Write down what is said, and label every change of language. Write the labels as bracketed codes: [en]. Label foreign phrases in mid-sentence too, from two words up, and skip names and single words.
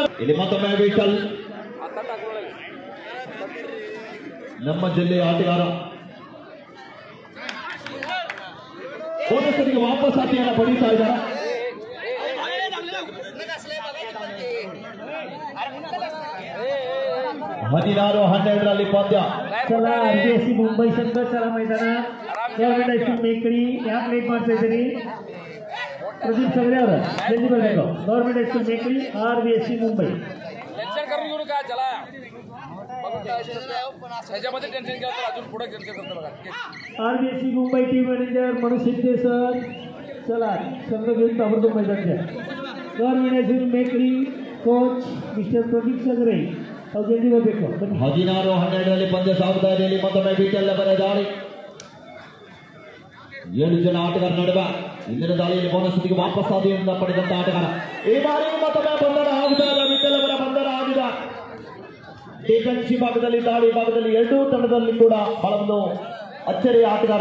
[kn] ಇಲ್ಲಿ ಮತ್ತೊಮ್ಮೆ ವಿಠಲ್ ನಮ್ಮ ಜಿಲ್ಲೆಯ ಆಟಗಾರ ಬೋನಸ್ಗೆ ವಾಪಸ್ ಆಟೆಯನ್ನು ಪಡೀತಾ ಇದ್ದಾರೆ. ಹದಿನಾರು 12ರಲ್ಲಿ ಪಂದ್ಯ. [mr] चला RVSC मुंबई संघ चला मैदानात. गव्हर्नमेंट हायस्कूल मेकडी या प्लेट [kn] ಮಾಡ್ತಾ ಇದ್ದೀರಿ. प्रदीप सगळे ಅವರು ಜಲ್ದಿ ಬರಬೇಕು. [mr] गव्हर्नमेंट हायस्कूल मेकडी RVSC मुंबई. टेन्शन करू घेऊ नका. चला ह्याच्यामध्ये टेन्शन घ्या तर अजून पुढे टेन्शन करतो बघा. RVSC मुंबई टीम मॅनेजर मनोज शिंदे सर, चला संघ घेऊन ताबडतोब मैदान द्या. गव्हर्नमेंट हायस्कूल मेकडी कोच मिस्टर प्रदीप सगळे [kn] ಅವರು ಜಲ್ದಿ ಬರಬೇಕು. 16-12ರಲ್ಲಿ ಪಂದ್ಯ ಸಾಗುತ್ತಾ ಇದೆ. ಇಲ್ಲಿ ಮತ್ತೊಮ್ಮೆ ಬಿಟಲ್ ಅವರ ದಾಳಿ. 7 ಜನ ಆಟಗಾರ ನಡುವೆ ಇಂದಿನ ದಾಳಿಯಲ್ಲಿ ಬೋನಸ್ ಸುತ್ತಿಗೆ ವಾಪಸ್ ಆದಿಯಿಂದ ಪಡೆದಂತ ಆಟಗಾರ. ಈ ಬಾರಿ ಮತ್ತೊಮ್ಮೆ ಬಂಧನ ಆಗುತ್ತಾ ಇದೆ. ಬಿಟಲ್ ಅವರ ಬಂಧನ ಆಗಿದೆ. ಡಿಫೆನ್ಸ್ ಭಾಗದಲ್ಲಿ ದಾಳಿ ಭಾಗದಲ್ಲಿ ಎರಡೂ ತಂಡದಲ್ಲಿ ಕೂಡ ಬಹಳ ಒಂದು ಅಚ್ಚರಿಯ ಆಟಗಾರ.